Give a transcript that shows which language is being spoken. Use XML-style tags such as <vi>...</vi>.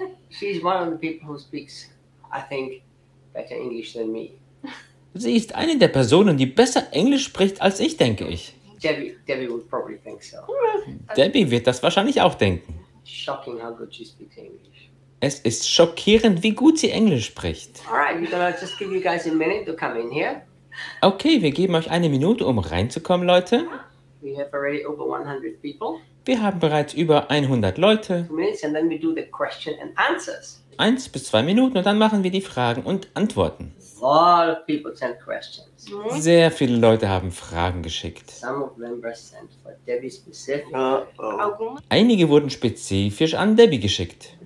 <en>She's one of the people who speaks, I think, better English than me.</en> <de>Sie ist eine der Personen, die besser Englisch spricht als ich, denke ich.</de> <en>Debbie would probably think so.</en> <de>Debbie wird das wahrscheinlich auch denken.</de> <en>Shocking how good she speaks English.</en> <de>Es ist schockierend, wie gut sie Englisch spricht.</de> <en>All right, we're gonna just give you guys a minute to come in here.</en> <de>Okay, wir geben euch eine Minute, um reinzukommen, Leute.</de> <en>We have already over 100 people.</en> <de>Wir haben bereits über 100 Leute.</de> <en>2 minutes and then we do the question and answers.</en> <de>1 bis 2 Minuten und dann machen wir die Fragen und Antworten.</de> <en>A lot of people sent questions.</en> <de>Sehr viele Leute haben Fragen geschickt.</de> <en>Some of them were sent for Debbie specifically.</en> <de>Einige wurden spezifisch an Debbie geschickt.</de>